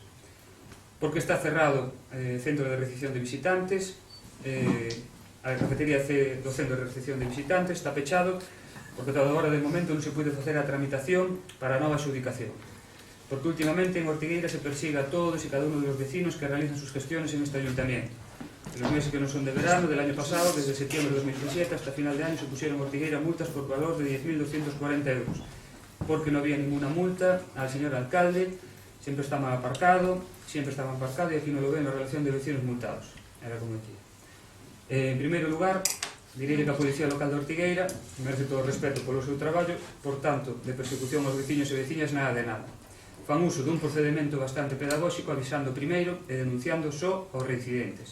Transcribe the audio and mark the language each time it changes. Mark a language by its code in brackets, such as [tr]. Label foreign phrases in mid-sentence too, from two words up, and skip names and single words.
[gl] Porque está cerrado o centro de recepción de visitantes, a cafetería do centro de recepción de visitantes está pechado, porque agora de momento non se pode facer a tramitación para a nova adjudicación. [es] Porque últimamente en Ortigueira se persigue a todos e cada uno de los vecinos que realizan sus gestiones en este ayuntamiento. En los meses que no son de verano del año pasado, desde septiembre de 2017 hasta final de año, se pusieron en Ortigueira multas por valor de 10.240 euros, porque no había ninguna multa al señor alcalde, siempre estaba aparcado y aquí no lo ven en la relación de vecinos multados. Era como decía. [gl] En primeiro lugar, direi que a Policía Local de Ortigueira merece todo o respeto polo seu traballo, por tanto, de persecución aos veciños e veciñas nada de nada. Fan uso dun procedimento bastante pedagóxico, avisando primeiro e denunciando só aos reincidentes.